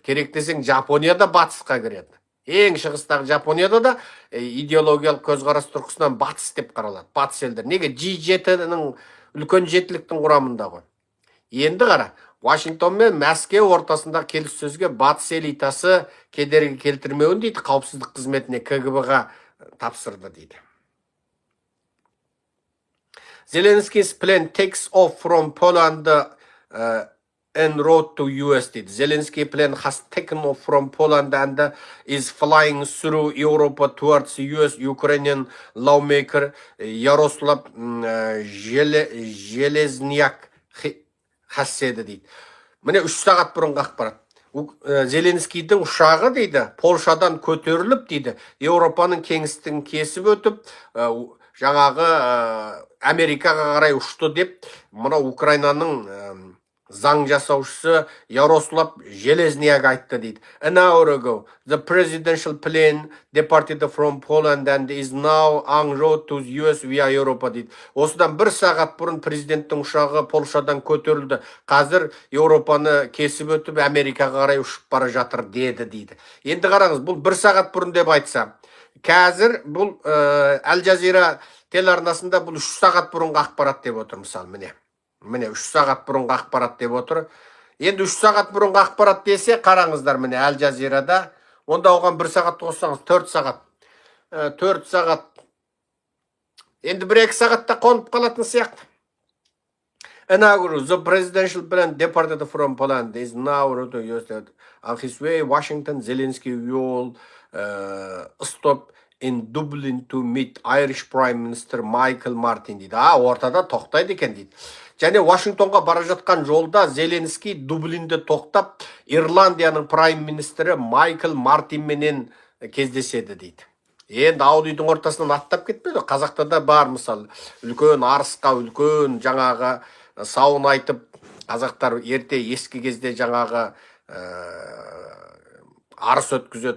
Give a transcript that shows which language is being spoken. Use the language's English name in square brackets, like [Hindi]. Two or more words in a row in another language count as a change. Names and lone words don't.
[Kazakh] Керек десең Жапонияда батысқа кіреді. Ең шығыстағы Жапонияда да идеологиялық көзқарас тұрғысынан батыс деп қаралады. Батыс елдер. Неге? G7-ның үлкен жетіліктің құрамында ғой. Енді қара, Вашингтон мен Мәскеу ортасында келіссөзге батыс элитасы кедергі келтірмеуін дейді, қауіпсіздік қызметіне КГБ-ға тапсырды дейді. [English] Zelensky's plan takes off from Poland en route to US дейді. Zelensky plan has taken off from Poland and is flying through Europe towards US. Ukrainian lawmaker Yaroslav Железняк хасседі дейді. [Kazakh] Міне 3 сағат бұрынғы ақпарат. Зеленскийдің ұшағы дейді, Польшадан көтеріліп дейді, Еуропаның кеңістігін кесіп өтіп, жаңағы Америкаға қарай ұшты деп, мұна Украинаның заң жасаушысы Ярослав Железняк айтты дейді. [English] An hour ago, the presidential plane departed from Poland and is now en route to US via Europa дейді. [Kazakh] Осыдан 1 сағат бұрын президенттің ұшағы Польшадан көтерілді. Қазір Еуропаны кесіп өтіп, Америкаға қарай ұшып бара жатыр деді дейді. Енді қараңыз, бұл 1 сағат бұрын деп айтса. Қазір бұл Әл Жазира телеарнасында бұл 3 сағат бұрынғы ақпарат деп отыр, мысалы, міне 3 сағат бұрынғы ақпарат деп отыр. Енді 3 сағат бұрынғы ақпарат десе, қараңыздар, міне Әл Жазирада, онда оған 1 сағат қоссаңыз 4 сағат. 4 сағат. Енді 1-2 сағатта қонып қалатын сияқты. [English] The presidential plan departed from Poland is now on his way Washington. Zelensky will stop in Dublin to meet Irish Prime Minister Michael Martin дейді. [Kazakh] Ортада тоқтайды екен дейді. Және Вашингтонға бара жатқан жолда Зеленский Дублинде тоқтап, Ирландияның прайм министрі Майкл Мартин менен кездеседі дейді. Енді ауылдың ортасынан аттап кетпеді. Қазақта да бар, мысалы, үлкен арысқа, үлкен жаңағы сауын айтып, қазақтар ерте ескі кезде жаңағы арыс өткізеді.